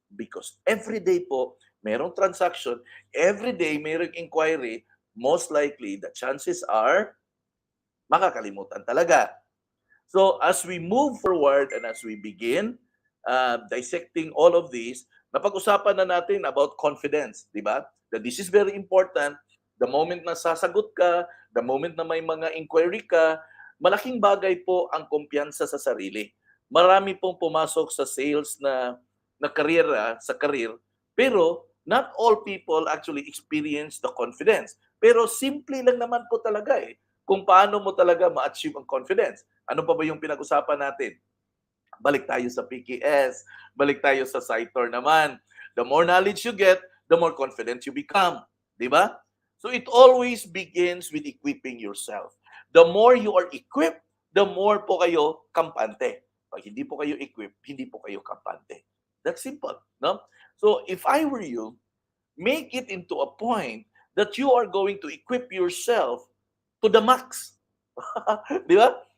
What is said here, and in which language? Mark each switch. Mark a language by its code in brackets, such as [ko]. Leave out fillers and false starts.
[en] Because every day po, merong transaction, every day merong inquiry, most likely the chances are [tl] makakalimutan talaga. [en] So as we move forward and as we begin dissecting all of these, [tl] napag-usapan na natin [en] about confidence, [tl] di ba? [en] That this is very important. The moment [tl] na sasagot ka, the moment na may mga inquiry ka, malaking bagay po ang kumpiyansa sa sarili. Marami pong pumasok sa sales na career, pero [en] Not all people actually experience the confidence. [tl] Pero simple lang naman po talaga eh, kung paano mo talaga ma-achieve ang confidence. Ano pa ba yung pinag-usapan natin? Balik tayo sa PKS, balik tayo sa side tour naman. [en] The more knowledge you get, the more confident you become. Di ba? So it always begins with equipping yourself. The more you are equipped, the more [tl] po kayo kampante. Pag hindi po kayo equipped, hindi po kayo kampante. [en] That's simple, [tl] no? [en] So if I were you, make it into a point that you are going to equip yourself to the max. Di ba?